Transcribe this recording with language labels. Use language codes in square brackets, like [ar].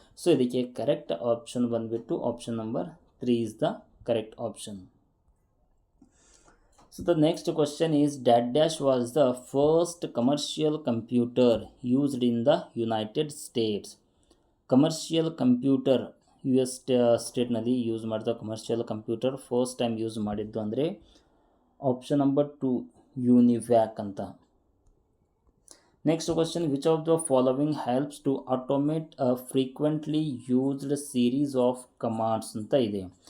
[en] So ಇದಕ್ಕೆ correct option ಬಂದುಬಿಟ್ಟು option number 3 is the correct option. So the next question is, dash was the first commercial computer used in the United States. [kn] Commercial computer US ಸ್ಟೇಟ್ನಲ್ಲಿ use ಮಾಡಿದ commercial computer first time use ಮಾಡಿದ್ದು ಅಂದರೆ option number 2 ಯುನಿವ್ಯಾಕ್ ಅಂತ. [en] next question, which of the following helps to automate a frequently used series of commands [kn] ಅಂತ ಇದೆ.